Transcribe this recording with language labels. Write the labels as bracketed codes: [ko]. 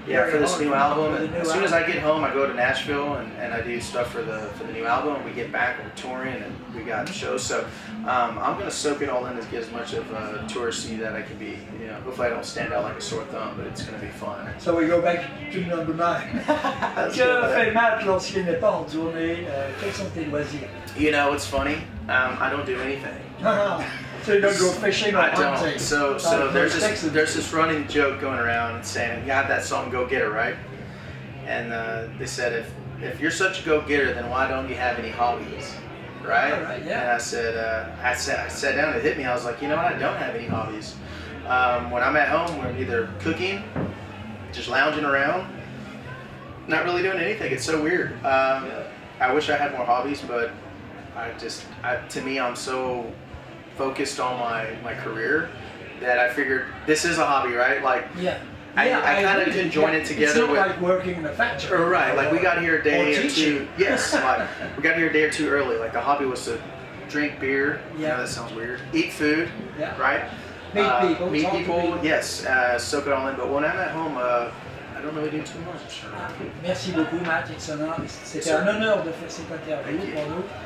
[en] Yeah, for this new album. And as soon as I get home, I go to Nashville and I do stuff for the new album. We get back, we're touring, and we got shows. So I'm gonna soak it all in to get as much of a touristy that I can be. You know, hopefully I don't stand out like a sore thumb, but it's gonna be fun. So we go back to number 9. [fr] Que fait Matt lorsqu'il n'est pas en tournée? Quels sont tes loisirs? [en] You know, it's funny. I don't do anything. So you don't go fishing or I hunting? don't. So there's this running joke going around saying, you have that song "Go Getter," right? And they said, if you're such a go-getter, then why don't you have any hobbies, right? Right, yeah. And I sat down. It hit me. I was like, you know what? I don't have any hobbies. When I'm at home, we're either cooking, just lounging around, not really doing anything. It's so weird. I wish I had more hobbies, but to me, I'm so focused on my career that I figured this is a hobby, right? Like, I kind of can join it together. It's not like working in a factory. Right, like we got here a day or two. Yes, like we got here a day or two early. Like the hobby was to drink beer. Yeah, that sounds weird. Eat food. Yeah. Right. Meet people. Yes, soak it all in. But when I'm at home, I don't really do too much. [fr] Merci beaucoup, Matt. C'était un honneur de faire cette interview pour nous.